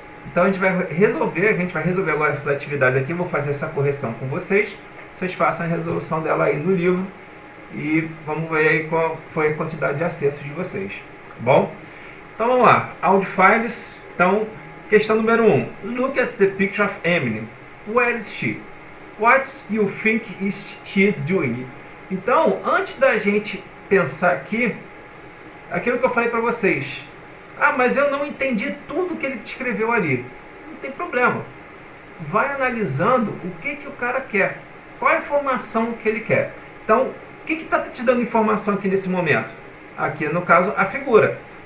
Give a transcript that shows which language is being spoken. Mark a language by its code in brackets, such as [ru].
[pt] Então a gente vai resolver agora essas atividades aqui, vou fazer essa correção com vocês, vocês façam a resolução dela aí no livro e vamos ver aí qual foi a quantidade de acessos de vocês. Bom, então vamos lá, Audio Files. Então, questão número 1. [en] Look at the picture of Emily. Where is she? What you think she is doing? [pt] Então, antes da gente pensar aqui, aquilo que eu falei para vocês. Ah, mas eu não entendi tudo que ele escreveu ali. Não tem problema. Vai analisando o que o cara quer. Qual a informação que ele quer. Então, o que está te dando informação aqui nesse momento? Aqui, no caso, a figura.